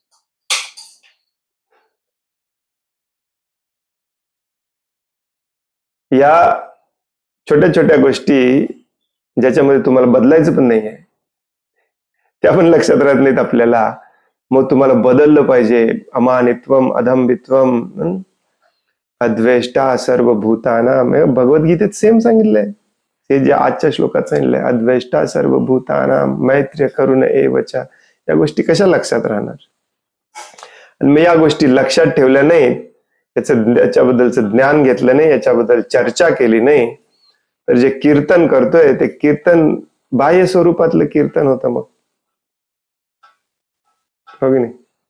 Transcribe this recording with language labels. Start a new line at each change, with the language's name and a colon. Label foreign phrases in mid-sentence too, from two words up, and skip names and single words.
Marathi: या छोट्या छोट्या गोष्टी ज्याच्यामध्ये तुम्हाला बदलायचं पण नाही आहे, त्या पण लक्षात राहत नाहीत आपल्याला. मग तुम्हाला बदललं पाहिजे.
Sanskrit: अमानित्वम अधम्बित्वम अद्वेष्टा सर्वभूतानां,
Marathi: भगवद्गीतेत सेम सांगितलंय. हे जे आजच्या श्लोकात सांगितलंय,
Sanskrit: अद्वेष्टा सर्वभूतानां मैत्र्य करुण एवच.
Marathi: या गोष्टी कशा लक्षात राहणार? आणि मग या गोष्टी लक्षात ठेवल्या नाही, याच्याबद्दलचं ज्ञान घेतलं नाही, याच्याबद्दल चर्चा केली नाही, तर जे कीर्तन करतोय ते कीर्तन बाह्य स्वरूपातलं कीर्तन होतं. मग हो की नाही?